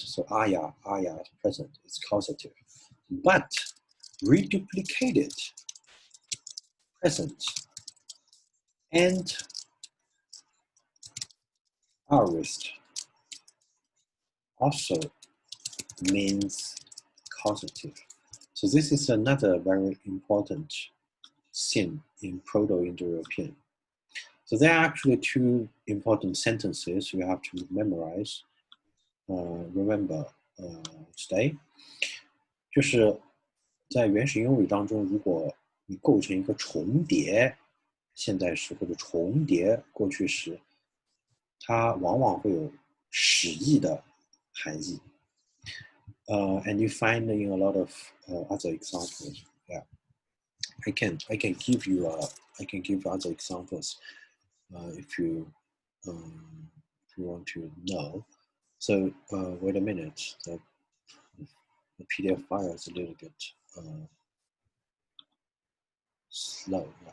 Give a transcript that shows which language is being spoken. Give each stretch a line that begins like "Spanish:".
English: So aya present, it's causative. But reduplicated present and aorist also means causative. So this is another very important thing in Proto-Indo-European. So there are actually two important sentences you have to memorize, remember today.
Chinese: 就是在原始英语当中，如果你构成一个重叠现在时或者重叠过去时，它往往会有使役的含义。
English: And you find in a lot of other examples. Yeah, I can give you other examples if you want to know. So wait a minute. The PDF file is a little bit slow.